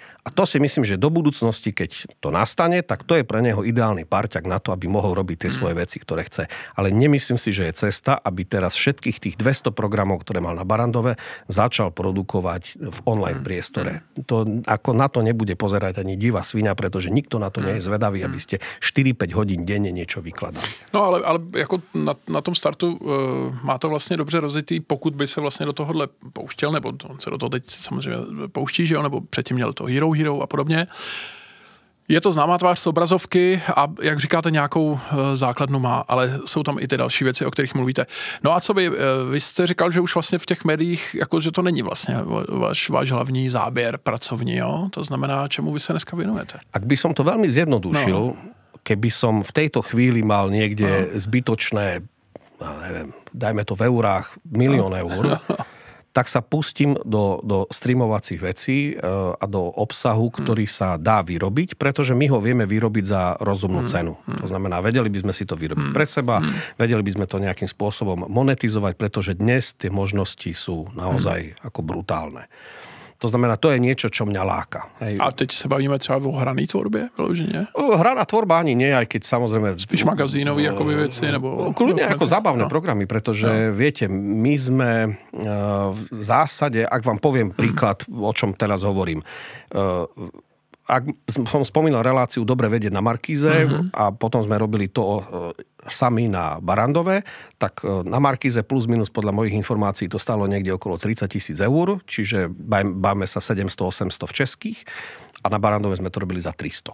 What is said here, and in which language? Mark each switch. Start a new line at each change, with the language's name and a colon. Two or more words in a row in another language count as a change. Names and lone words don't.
Slovak: A to si myslím, že do budúcnosti, keď to nastane, tak to je pre neho ideálny parťak na to, aby mohol robiť tie svoje veci, ktoré chce. Ale nemyslím si, že je cesta, aby teraz všetkých tých 200 programov, ktoré mal na Barrandove, začal produkovať v online priestore. To, ako na to nebude pozerať ani divá sviňa, pretože nikto na to nie je zvedavý, aby ste 4-5 hodín denne niečo vykladali.
Czech: No ale jako na tom startu má to vlastně dobře rozjetý, pokud by se vlastně do tohohle pouštěl, nebo on se do toho teď samozřejmě pouští, že jo, nebo předtím měl to Hero a podobně. Je to známá tvář z obrazovky a jak říkáte, nějakou základnu má, ale jsou tam i ty další věci, o kterých mluvíte. No a co vy jste říkal, že už vlastně v těch médiích, jako, že to není vlastně váš hlavní záběr pracovní, jo? To znamená, čemu vy se dneska věnujete?
Slovak: Ak by som to veľmi zjednodušil, keby som v tejto chvíli mal niekde zbytočné, neviem, dajme to v eurách, 1 000 000 eur, tak sa pustím do streamovacích vecí a do obsahu, ktorý sa dá vyrobiť, pretože my ho vieme vyrobiť za rozumnú cenu. To znamená, vedeli by sme si to vyrobiť pre seba, vedeli by sme to nejakým spôsobom monetizovať, pretože dnes tie možnosti sú naozaj ako brutálne. To znamená, to je niečo, čo mňa láka. Hej.
Czech: A teď se bavíme třeba o hraný tvorbě, vyloženě?
Slovak: Hraná tvorba ani nie, aj keď samozrejme...
Czech: Spíš magazínový akoby veci, nebo...
Slovak: Kľudne ako zábavné programy, pretože viete, my sme v zásade, ak vám poviem príklad, o čom teraz hovorím, ak som spomínal reláciu Dobre vedieť na Markíze a potom sme robili to sami na Barrandove, tak na Markíze plus minus podľa mojich informácií to stálo niekde okolo 30 000 eur, čiže báme sa 700-800 v českých a na Barrandove sme to robili za 300.